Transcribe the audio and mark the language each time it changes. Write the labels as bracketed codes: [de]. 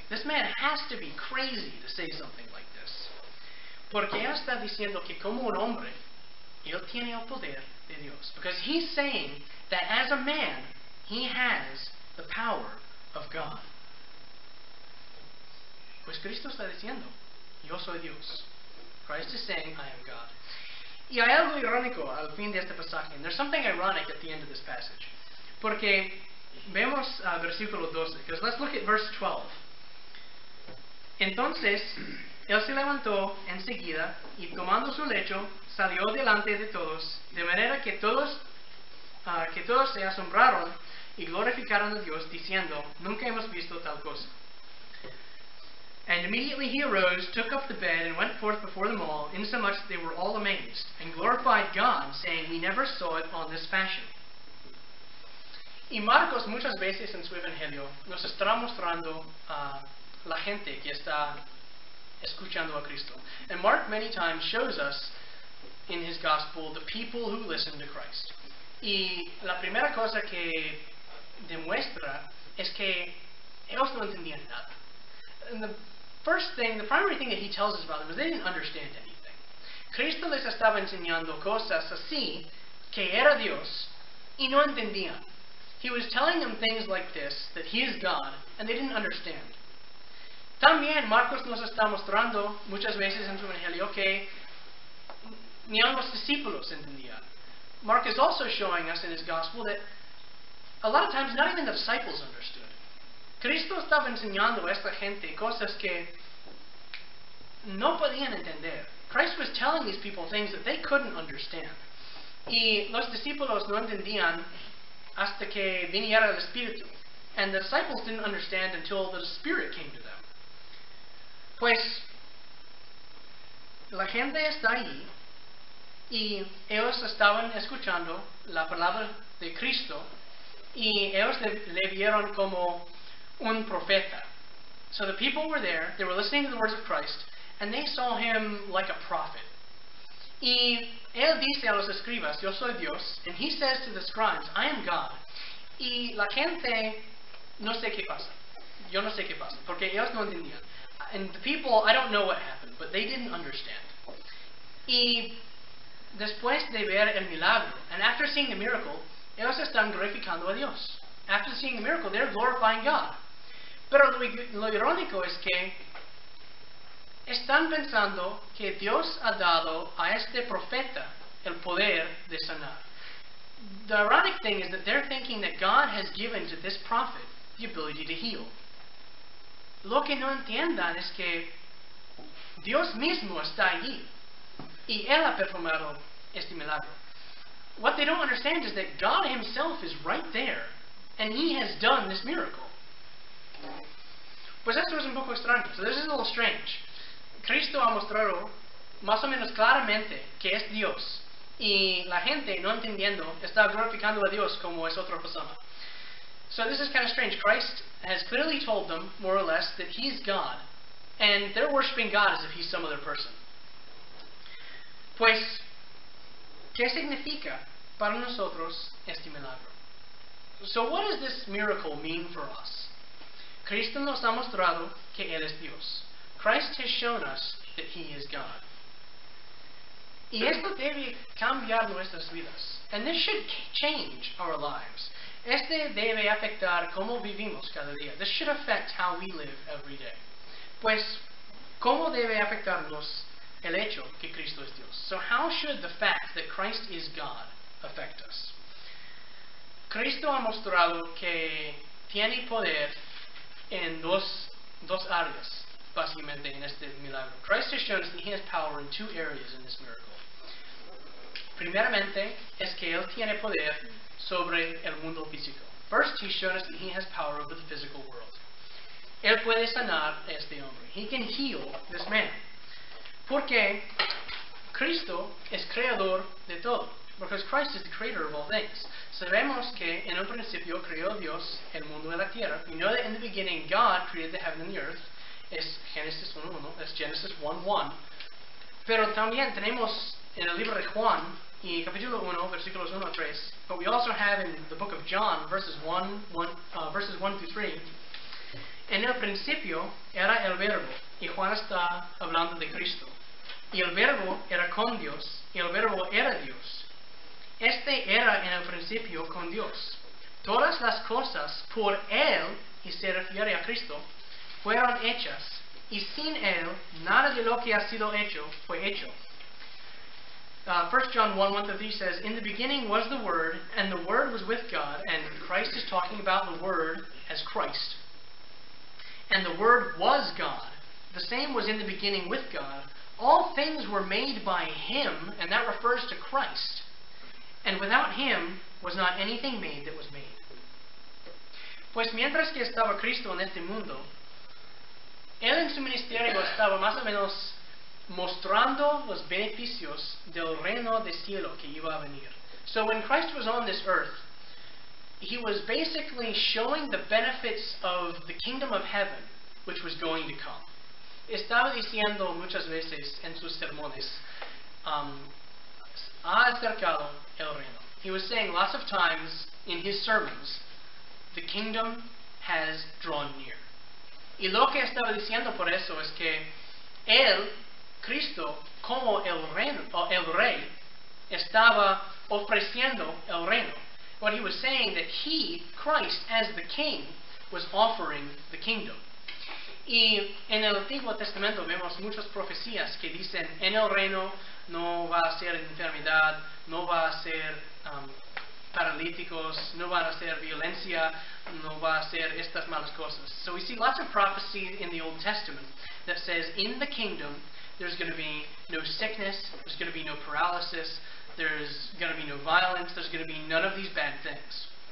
[en] This man has to be crazy to say something like this. [es] Porque él está diciendo que como un hombre, él tiene el poder de Dios. [en] Because he's saying that as a man, he has the power of God. [es] Pues Cristo está diciendo, yo soy Dios. [en] Christ is saying, I am God. [es] Y hay algo irónico al fin de este pasaje. [en] And there's something ironic at the end of this passage. [es] Porque vemos versículo 12. [en] Because let's look at verse 12. [es] Entonces, él se levantó enseguida y tomando su lecho, salió delante de todos, de manera que todos se asombraron y glorificaron a Dios, diciendo, nunca hemos visto tal cosa. [en] And immediately he arose, took up the bed, and went forth before them all, insomuch that they were all amazed, and glorified God, saying, we never saw it on this fashion. [es] Y Marcos muchas veces en su evangelio nos está mostrando a la gente que está escuchando a Cristo. [en] And Mark many times shows us in his gospel the people who listen to Christ. [es] Y la primera cosa que demuestra es que ellos no entendían nada. [en] And the primary thing that he tells us about them is they didn't understand anything. [es] Cristo les estaba enseñando cosas así que era Dios y no entendían. [en] He was telling them things like this, that he is God, and they didn't understand. [es] También Marcos nos está mostrando muchas veces en su evangelio que ni aun los discípulos entendían. [en] Mark is also showing us in his gospel that a lot of times not even the disciples understood. [es] Cristo estaba enseñando a esta gente cosas que no podían entender. [en] Christ was telling these people things that they couldn't understand. [es] Y los discípulos no entendían hasta que viniera el Espíritu. [en] And the disciples didn't understand until the Spirit came to them. [es] Pues, la gente está ahí y ellos estaban escuchando la palabra de Cristo y ellos le vieron como un profeta. [en] So the people were there, they were listening to the words of Christ, and they saw him like a prophet. [es] Y él dice a los escribas, yo soy Dios, [en] and he says to the scribes, I am God. [es] Y la gente no sé qué pasa. Yo no sé qué pasa, porque ellos no entendían. [en] And the people, I don't know what happened, but they didn't understand. [es] Y después de ver el milagro, [en] and after seeing the miracle, [es] ellos están glorificando a Dios. [en] After seeing the miracle, they're glorifying God. [es] Pero lo irónico es que están pensando que Dios ha dado a este profeta el poder de sanar. [en] The ironic thing is that they're thinking that God has given to this prophet the ability to heal. [es] Lo que no entiendan es que Dios mismo está allí y Él ha performado este milagro. [en] What they don't understand is that God Himself is right there and He has done this miracle. [es] Pues esto es un poco extraño. [en] So this is a little strange. [es] Cristo ha mostrado más o menos claramente que es Dios y la gente no entendiendo está glorificando a Dios como es otra persona. [en] So this is kind of strange. Christ has clearly told them, more or less, that He's God, and they're worshiping God as if He's some other person. [es] Pues, ¿qué significa para nosotros este milagro? [en] So what does this miracle mean for us? [es] Cristo nos ha mostrado que Él es Dios. [en] Christ has shown us that He is God. [es] Y esto debe cambiar nuestras vidas. [en] And this should change our lives. [es] Este debe afectar cómo vivimos cada día. [en] This should affect how we live every day. [es] Pues, ¿cómo debe afectarnos el hecho que Cristo es Dios? [en] So how should the fact that Christ is God affect us? [es] Cristo ha mostrado que tiene poder en dos áreas, básicamente, en este milagro. [en] Christ has shown us that He has power in two areas in this miracle. [es] Primeramente, es que Él tiene poder sobre el mundo físico. [en] First, He's shown us that He has power over the physical world. [es] Él puede sanar a este hombre. [en] He can heal this man. [es] Porque Cristo es creador de todo. [en] Because Christ is the creator of all things. [es] Sabemos que en un principio creó Dios el mundo y la tierra. [en] We know that in the beginning God created the heaven and the earth. [es] Es Génesis 1:1. Es Genesis 1:1. Pero también tenemos en el libro de Juan y capítulo 1, versículos 1 a 3. [en] But we also have in the book of John, verses 1 through 3. [es] En el principio era el verbo, y Juan está hablando de Cristo. Y el verbo era con Dios, y el verbo era Dios. Este era en el principio con Dios. Todas las cosas por Él, y se refiere a Cristo, fueron hechas, y sin Él nada de lo que ha sido hecho fue hecho. [en] 1 John 1:1-3 says, "In the beginning was the Word, and the Word was with God," and Christ is talking about the Word as Christ. "And the Word was God. The same was in the beginning with God. All things were made by Him," and that refers to Christ. "And without Him was not anything made that was made." [es] Pues mientras que estaba Cristo en este mundo, Él en su ministerio estaba más o menos mostrando los beneficios del reino de cielo que iba a venir. [en] So when Christ was on this earth, He was basically showing the benefits of the kingdom of heaven, which was going to come. [es] Estaba diciendo muchas veces en sus sermones, ha acercado el reino. [en] He was saying lots of times in his sermons, the kingdom has drawn near. [es] Y lo que estaba diciendo por eso es que Él, Cristo, como el rey, estaba ofreciendo el reino. [en] What he was saying that He, Christ, as the king, was offering the kingdom. [es] Y en el Antiguo Testamento vemos muchas profecías que dicen, en el reino no va a ser enfermedad, no va a ser paralíticos, no va a ser violencia, no va a ser estas malas cosas. [en] So we see lots of prophecy in the Old Testament that says in the kingdom there's going to be no sickness, there's going to be no paralysis, there's going to be no violence, there's going to be none of these bad things.